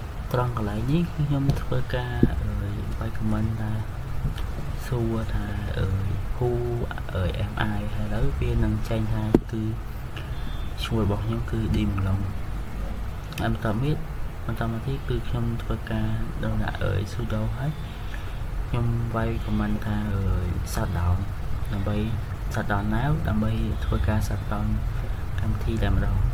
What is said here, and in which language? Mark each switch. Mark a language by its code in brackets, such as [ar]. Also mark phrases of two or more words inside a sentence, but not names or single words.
[km] ត្រង់កន្លែងនេះគឺខ្ញុំធ្វើការវាយ comment ថាសួរថា [en] who am I [km] ហើយឥឡូវវានឹងចេញថាគឺឈ្មោះរបស់ខ្ញុំគឺ D Malong ហើយបន្តមកទៀតគឺខ្ញុំធ្វើការដល់ដាក់sudo ហើយខ្ញុំវាយ comment ថាshutdown ដើម្បី [en] shutdown now [km] ដើម្បីធ្វើការ shutdown កម្មវិធីតែម្ដង